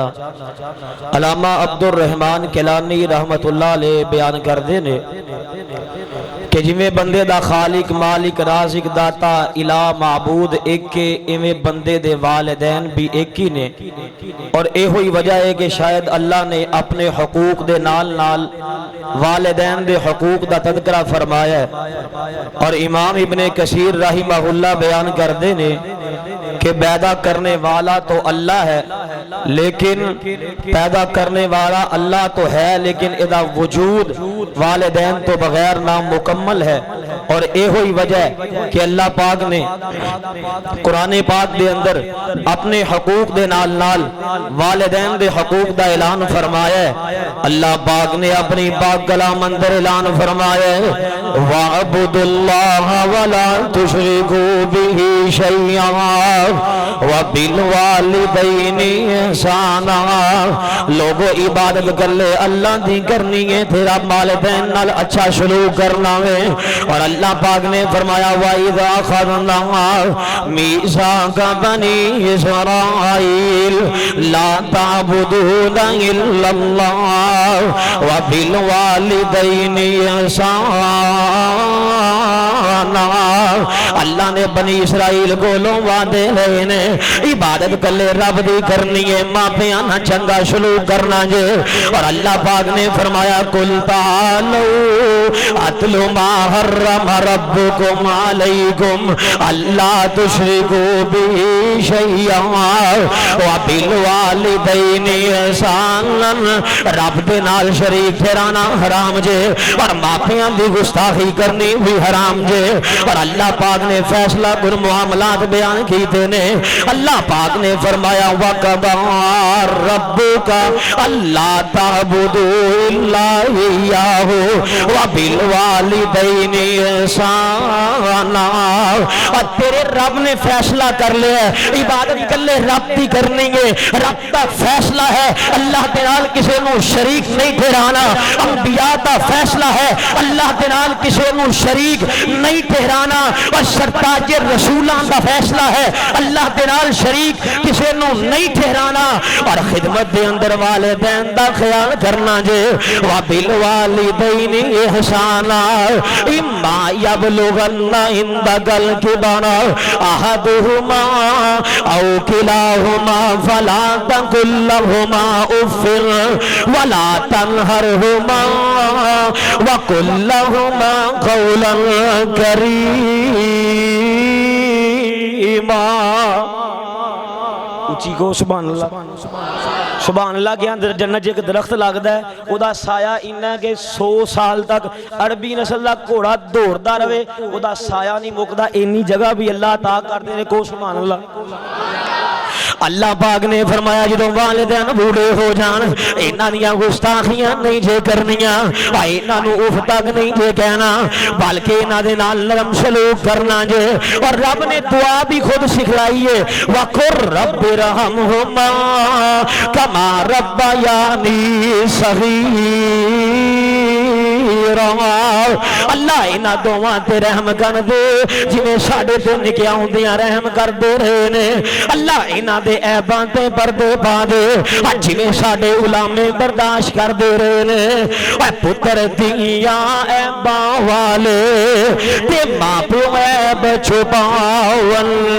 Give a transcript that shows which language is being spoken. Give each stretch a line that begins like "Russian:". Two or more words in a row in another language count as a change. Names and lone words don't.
Punjabi: علامہ عبدالرحمن کیلانی رحمت اللہ علیہ بیان کر دینے کہ جویں بندے دا خالق مالک رازق داتا الہ معبود ایک کے، ایویں بندے دے والدین بھی ایک ہی نے، اور اے ہوئی وجہ ہے کہ شاید اللہ نے اپنے حقوق دے نال نال والدین دے حقوق دا تذکرہ فرمایا ہے، اور امام ابن کثیر رحمہ اللہ بیان کر دینے کہ پیدا کرنے والا تو اللہ ہے، لیکن پیدا کرنے والا اللہ تو ہے لیکن ادا وجود والدین تو بغیر نامکمل ہے، اور اے ہوئی وجہ کہ اللہ پاک نے قرآن پاک دے اندر اپنے حقوق دے نال نال والدین دے حقوق دا اعلان فرمایا ہے۔ اللہ پاک نے اپنی پاک کلام اندر اعلان فرمایا ہے
Arabic: وَاعْبُدُوا اللَّهَ وَلَا تُشْرِكُوا بِهِ شَيْئًا وَبِالْوَالِدَيْنِ إِحْسَانًا۔
Punjabi: لوگو عبادت کر لے اللہ دی کرنی ہے، تیرا والدین نال اچھا سلوک کرنا ہے، اور اللہ پاک نے فرمایا
Arabic: وَإِذَا أَخَذْنَا مِيثَاقَ بَنِي إِسْرَائِيلَ لَا تَعْبُدُونَ إِلَّا اللَّهَ وَبِالْوَالِدَيْنِ إِحْسَانًا۔
Punjabi: اللہ نے بنی اسرائیل کو وعدے لینے عبادت کر لے رب دی کرنی ہے، ماں پیاں نہ چنگا سلوک کرنا جے، اور اللہ پاک نے فرمایا
Arabic: قُلْ تَعَالَوْا أَتْلُ مَا حَرَّمَ رَبُّكُمْ عَلَيْكُمْ أَلَّا تُشْرِكُوا بِهِ شَيْئًا وَبِالْوَالِدَيْنِ إِحْسَانًا۔
Punjabi: رب دے نال شریک ٹھہرانا حرام جے، اور ماں پیاں دی گستاخی کرنی بھی حرام جے، اور اللہ پاک نے فیصلہ کر معاملات بیان کیتے نے۔ اللہ پاک نے فرمایا
Arabic: وَقَضَى رَبُّكَ أَلَّا تَعْبُدُوا إِلَّا إِيَّاهُ وَبِالْوَالِدَيْنِ إِحْسَانًا۔
Punjabi: اور تیرے رب نے فیصلہ کر لیا ہے عبادت کر لے رب دی کرنی ہے، رب دا فیصلہ ہے اللہ دے نال کسے نو شریک نہیں ٹھہرانا، انبیاء دا فیصلہ ہے اللہ دے نال کسے نو شریک نہیں ٹھہرانا، اور سرتاج رسولان دا فیصلہ ہے اللہ دے نال شریک کسے نو نہیں ٹھہرانا، اور خدمت دے اندر والدین دا خیال کرنا جے
Arabic: وَبِالْوَالِدَيْنِ إِحْسَانًا إِمَّا يَبْلُغَنَّ عِندَكَ الْكِبَرَ أَحَدُهُمَا أَوْ كِلَاهُمَا فَلَا تَقُل لَّهُمَا أُفٍّ وَلَا تَنْهَرْهُمَا وَقُل لَّهُمَا قَوْلًا كَرِيمًا۔
Punjabi: اونچی کو سبحان اللہ، سبحان اللہ کے اندر جنت جے درخت لگدا ہے، او دا سایہ انہا کہ 100 سال تک عربی نسل دا گھوڑا دوڑدا رہے، او دا سایہ نہیں مکدا، اینی جگہ بھی اللہ عطا کر دے کو سبحان اللہ۔ اللہ پاک نے فرمایا جدوں والدین بوڑھے ہو جان انہاں دیاں گستاخیاں نہیں جے کرنیاں، انہاں نو اف تک نہیں جے کہنا، بلکہ انہاں دے نال نرم سلوک کرنا جے، اور رب نے دعا بھی خود سکھلائی ہے
Arabic: وَقُلْ رَبِّ ارْحَمْهُمَا كَمَا رَبَّيَانِي صَغِيرًا۔
Punjabi: اللہ انہاں دوواں تے رحم کر دے جویں ساڈے تے نکیاں ہوندیاں رحم کر دے رہے نے اللہ انہاں دے عیباں تے پردے پا دے جویں ساڈے علماء برداشت کر دے رہے نے اے پتر دیاں عیباں والے تے ماں پیو عیب چھپاون